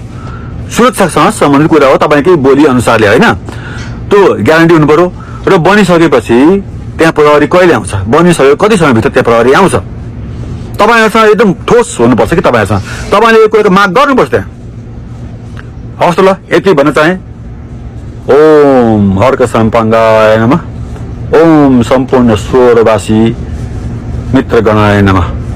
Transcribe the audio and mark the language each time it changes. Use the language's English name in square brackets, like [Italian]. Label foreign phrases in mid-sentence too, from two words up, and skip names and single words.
[Nepali] सुरक्षासँग सम्बन्धित कुरा हो, तपाईँकै बोली अनुसारले होइन, त्यो ग्यारेन्टी हुनु पर्यो। र बनिसकेपछि त्यहाँ प्रहरी कहिले आउँछ, बनिसक्यो कति समयभित्र त्यहाँ प्रहरी आउँछ, तपाईँहरूसँग एकदम ठोस हुनुपर्छ कि तपाईँहरूसँग, तपाईँले यो कुराको माग गर्नुपर्छ त्यहाँ। हवस् त ल, यति भन्न चाहे। [Sanskrit] ओम हर्क सम्पङ्गाय नमः, ओम सम्पूर्ण स्वरवासी मित्रगणाय नमः।